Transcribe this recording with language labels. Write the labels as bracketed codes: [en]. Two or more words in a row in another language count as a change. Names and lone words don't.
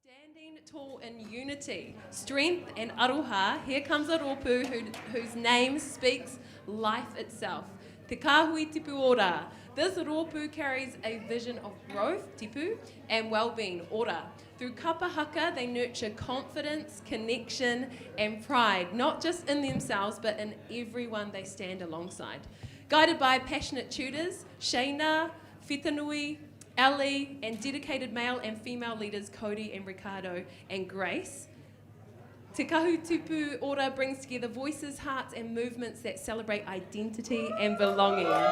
[en] Standing tall in unity, strength and aroha, here comes a rōpū whose name speaks life itself. Te Kāhui Tipu Ora. This rōpū carries a vision of growth, tipu, and well-being, ora. Through kapa haka, they nurture confidence, connection, and pride, not just in themselves, but in everyone they stand alongside. Guided by passionate tutors, Shayna, Whitanui, Ali, and dedicated male and female leaders Cody and Ricardo and Grace, Te Kahu Tupu Ora brings together voices, hearts, and movements that celebrate identity and belonging.